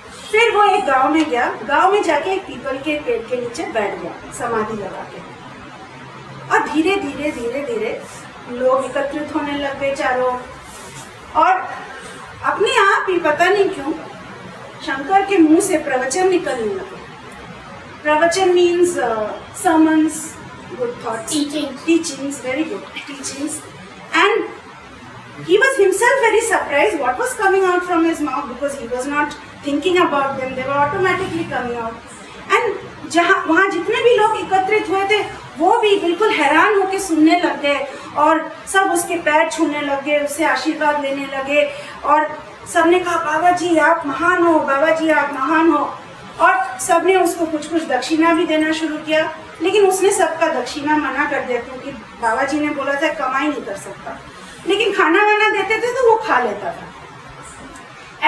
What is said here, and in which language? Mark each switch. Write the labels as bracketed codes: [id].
[hi] फिर वो एक गांव में गया, गांव में जाके एक पीपल के पेड़ के नीचे बैठ गया समाधि लगा के। और धीरे धीरे धीरे धीरे लोग एकत्रित होने लग गए चारों, और अपने आप ही पता नहीं क्यों शंकर के मुंह से प्रवचन निकलने लगे। [en] प्रवचन means sermons, good thoughts, teachings, very good teachings, and he was himself very surprised what was coming out from his mouth, because he was not thinking about them, they were automatically coming out. [hi] And वहाँ जितने भी लोग एकत्रित हुए थे वो भी बिल्कुल हैरान होकर सुनने लग गए, और सब उसके पैर छूने लगे, उससे आशीर्वाद लेने लगे, और सबने कहा बाबा जी आप महान हो, बाबा जी आप महान हो। और सबने उसको कुछ कुछ दक्षिणा भी देना शुरू किया, लेकिन उसने सबका दक्षिणा मना कर दिया, क्योंकि बाबा जी ने बोला था कमाई नहीं कर सकता, लेकिन खाना वाना देते थे तो वो खा लेता था।